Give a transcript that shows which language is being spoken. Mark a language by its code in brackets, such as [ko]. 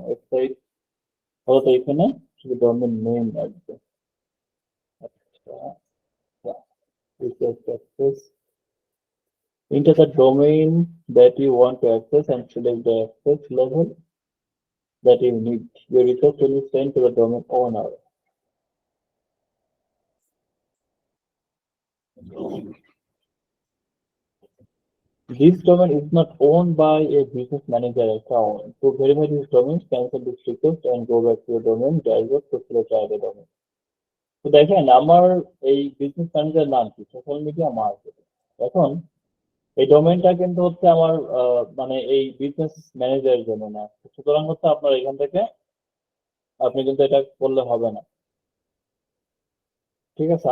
[bn] Website হয়তো এখানে শুধু ডোমেন নেম আসবে। [en] আচ্ছা, request access, enter the domain that you want to access and select the access level that you need. Your request will be sent to the domain owner. This domain is not owned by a business manager account. To verify this domain, cancel this request and go back to your domain driver to select the domain. [bn] তো দেখেন আমার এই business manager নাম কি, social media marketing. এখন এই ডোমেইনটা কিন্তু হচ্ছে আমার মানে এই বিজনেস ম্যানেজারের জন্য না, সুতরাং হচ্ছে আপনার এখান থেকে আপনি কিন্তু এটা করলে হবে না, ঠিক আছে?